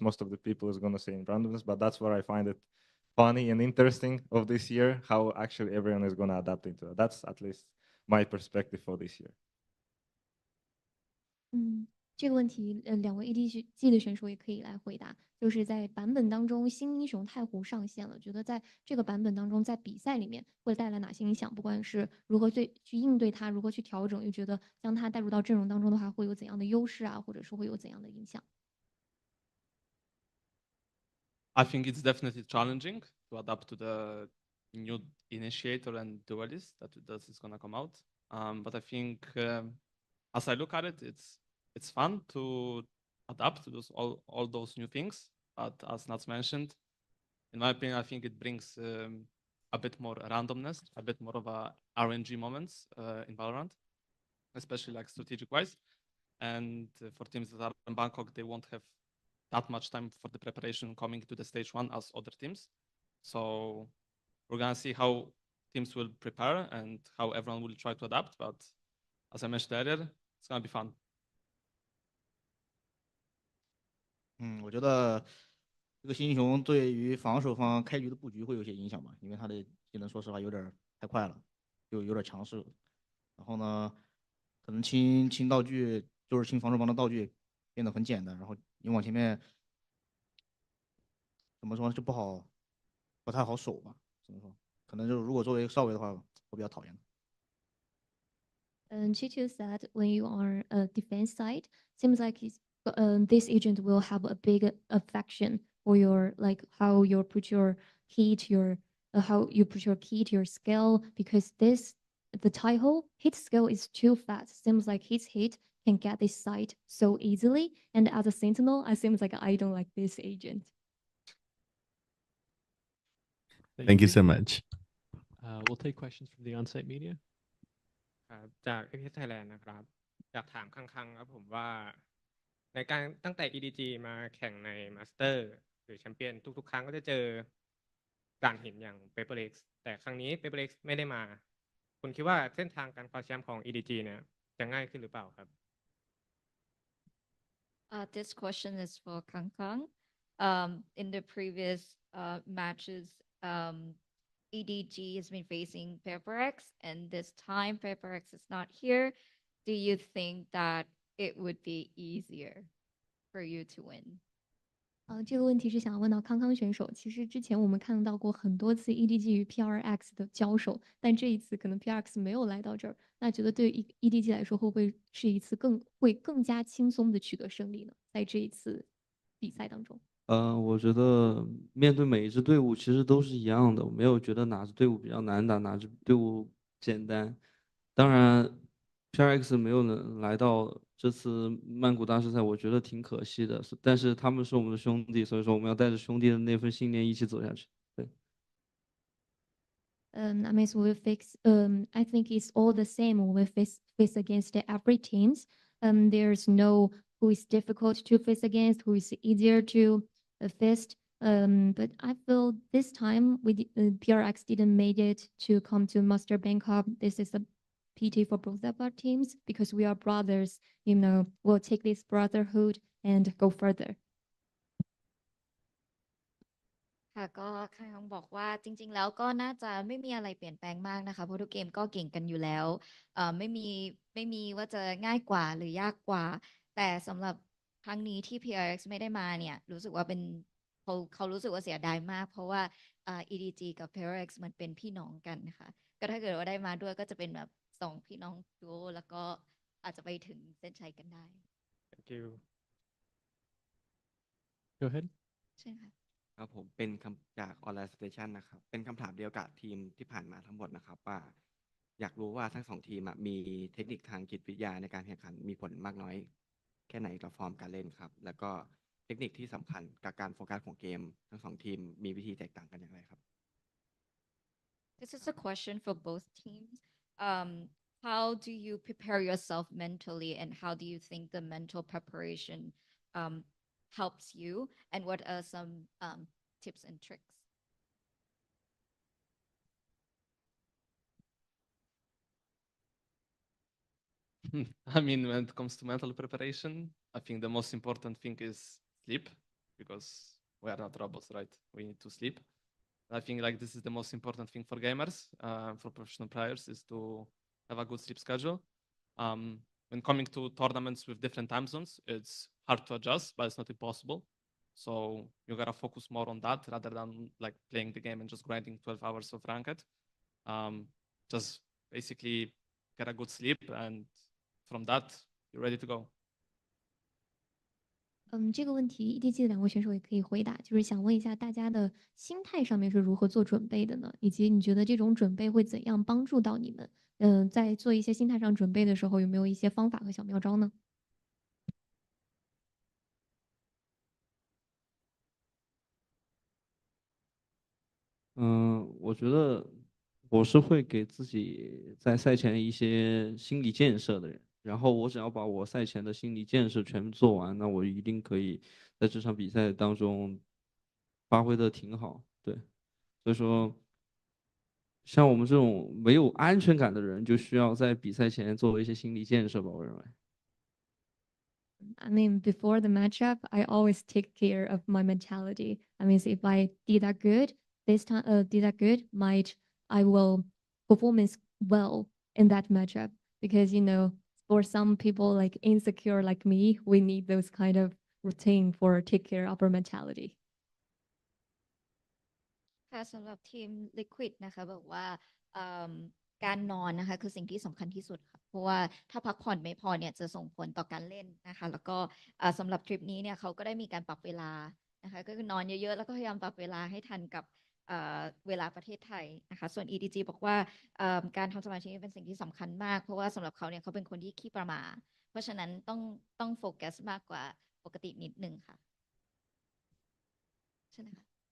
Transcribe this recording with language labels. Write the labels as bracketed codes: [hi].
[en] Most of the people is going to say in randomness, but that's where I find it funny and interesting of this year, how actually everyone is going to adapt into it. That's at least my perspective for this year. [zh] 这个问题，两位 ADG 的选手也可以来回答。就是在版本当中，新英雄太湖上线了，觉得在这个版本当中，在比赛里面会带来哪些影响？不管是如何去应对它，如何去调整，又觉得将它带入到阵容当中的话，会有怎样的优势啊，或者说会有怎样的影响？ [en] I think it's definitely challenging to adapt to the new initiator and duelist that is gonna come out. But I think as I look at it, it's fun to adapt to all those new things. But as Nats mentioned, in my opinion, I think it brings a bit more randomness, a bit more of a RNG moments in Valorant, especially like strategic wise. And for teams that are in Bangkok, they won't have that much time for the preparation coming to the stage 1 as other teams. So we're gonna see how teams will prepare and how everyone will try to adapt. But as I mentioned earlier, it's gonna be fun. [zh] 我觉得这个新英雄对于防守方开局的布局会有些影响吧，因为他的技能说实话有点太快了，就有点强势。然后呢，可能清道具就是清防守方的道具变得很简单，然后你往前面怎么说呢就不太好守吧，只能说可能就是如果作为少尉的话，我比较讨厌。 [en] Chichu said when you are a defense side, seems like this agent will have a big affection for your how you put your key to your how you put your key to your skill, because the Taiho hit skill is too fast. Seems like his hit can get this side so easily. And as a sentinel, I seems like I don't like this agent. Thank you so much. We'll take questions from the on-site media. [th] จากเอพีไทยแลนด์นะครับอยากถามคังๆครับผมว่าในการตั้งแต่ EDG มาแข่งในมาสเตอร์หรือแชมเปี้ยนทุกๆครั้งก็จะเจอด่านหินอย่าง PaperX แต่ครั้งนี้ PaperX ไม่ได้มาคุณคิดว่าเส้นทางการคว้าแชมป์ของ EDG เนี่ยจะง่ายขึ้นหรือเปล่าครับ [en] This question is for Kang. In the previous matches, EDG has been facing PaperX, and this time PaperX is not here. Do you think that it would be easier for you to win? [zh] 这个问题是想问到康康选手。其实之前我们看到过很多次 EDG 与 PRX 的交手，但这一次可能 PRX 没有来到这儿。那觉得对于 EDG 来说，会不会是一次更加轻松的取得胜利呢？在这一次比赛当中。我觉得面对每一支队伍其实都是一样的，我没有觉得哪支队伍比较难打，哪支队伍简单。当然 ，PRX 没有能来到这次曼谷大师赛，我觉得挺可惜的。但是他们是我们的兄弟，所以说我们要带着兄弟的那份信念一起走下去。对。 [en] I mean, we fix. I think it's all the same when we face against every teams. There's no who is difficult to face against, who is easier to face. But I feel this time PRX didn't make it to come to Master Bangkok. This is PT for both of our teams because we are brothers. We'll take this brotherhood and go further. [th] ค่ะก็คังบอกว่าจริงๆแล้วก็น่าจะไม่มีอะไรเปลี่ยนแปลงมากนะคะเพราะทุกเกมก็เก่งกันอยู่แล้วไม่มีว่าจะง่ายกว่าหรือยากกว่าแต่สำหรับครั้งนี้ที่ PRX ไม่ได้มาเนี่ยรู้สึกว่าเป็นเขารู้สึกว่าเสียดายมากเพราะว่าEDG กับ PRX มันเป็นพี่น้องกันนะคะก็ถ้าเกิดว่าได้มาด้วยก็จะเป็นแบบ2พี่น้องดูโอแล้วก็อาจจะไปถึงเส้นชัยกันได้ [en] Thank you Go ahead [th] ใช่ค่ะ ครับผมเป็นคำจากออนไลน์สเตชันนะครับเป็นคำถามเดียวกับทีมที่ผ่านมาทั้งหมดนะครับว่าอยากรู้ว่าทั้ง2ทีมมีเทคนิคทางจิตวิทยาในการแข่งขันมีผลมากน้อยแค่ไหนกับฟอร์มการเล่นครับแล้วก็เทคนิคที่สำคัญกับการโฟกัสของเกมทั้ง2ทีมมีวิธีแตกต่างกันอย่างไรครับ [en] This is a question for both teams. How do you prepare yourself mentally, and how do you think the mental preparation helps you? And what are some tips and tricks? I mean, when it comes to mental preparation, I think the most important thing is sleep, because we are not robots, right? We need to sleep. I think like this is the most important thing for gamers, for professional players, is to have a good sleep schedule. When coming to tournaments with different time zones, it's hard to adjust, but it's not impossible. So you gotta focus more on that rather than like playing the game and just grinding 12 hours of ranked. Just basically get a good sleep, and from that, you're ready to go. [zh] 这个问题 EDG 的2位选手也可以回答，就是想问一下大家的心态上面是如何做准备的呢？以及你觉得这种准备会怎样帮助到你们？在做一些心态上准备的时候，有没有一些方法和小妙招呢？我觉得我是会给自己在赛前一些心理建设的人，然后我只要把我赛前的心理建设全部做完，那我一定可以在这场比赛当中发挥的挺好。对，所以说，像我们这种没有安全感的人，就需要在比赛前做一些心理建设吧，我认为。 [en] I mean, before the matchup, I always take care of my mentality. I mean, if I did that good this time, I will performance well in that matchup because for some people like insecure like me, we need those kind of routine for take care of our mentality. [th] ค่ะสำหรับทีม Liquid นะคะบอกว่าการนอนนะคะคือสิ่งที่สำคัญที่สุดค่ะเพราะว่าถ้าพักผ่อนไม่พอเนี่ยจะส่งผลต่อการเล่นนะคะแล้วก็สำหรับทริปนี้เนี่ยเขาก็ได้มีการปรับเวลานะคะก็คือนอนเยอะๆแล้วก็พยายามปรับเวลาให้ทันกับเวลาประเทศไทยนะคะส่วน EDG บอกว่าการทำสมาธิเป็นสิ่งที่สำคัญมากเพราะว่าสำหรับเขาเนี่ยเขาเป็นคนที่ขี้ประหม่าเพราะฉะนั้นต้องโฟกัสมากกว่าปกตินิดนึงค่ะใช่ไหมคะ